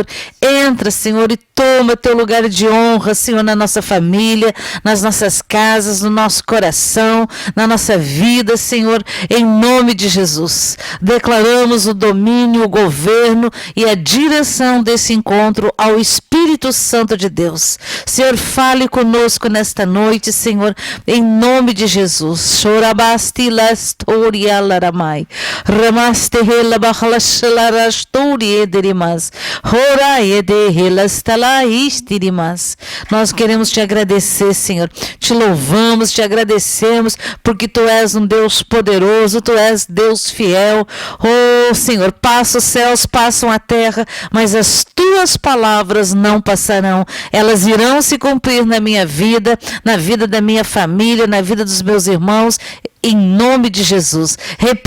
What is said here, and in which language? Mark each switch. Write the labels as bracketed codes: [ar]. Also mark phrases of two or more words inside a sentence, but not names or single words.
[pt] Entra, Senhor, e toma teu lugar de honra, Senhor, na nossa família, nas nossas casas, no nosso coração, na nossa vida, Senhor, em nome de Jesus. Declaramos o domínio, o governo e a direção desse encontro ao Espírito Santo de Deus. Senhor, fale conosco nesta noite, Senhor, em nome de Jesus. Chorabasti Lastoria Laramai, Ramaste Hela Bahlashalarastori Ederimas, Hora Edehelastala Istirimas. Nós queremos te agradecer, Senhor, te louvamos, te agradecemos, porque tu és um Deus poderoso, tu és Deus fiel. Oh, Senhor, passa os céus, passam a terra, mas as tuas palavras não passarão. Elas irão se cumprir na minha vida, na vida da minha família, na vida dos meus irmãos, em nome de Jesus.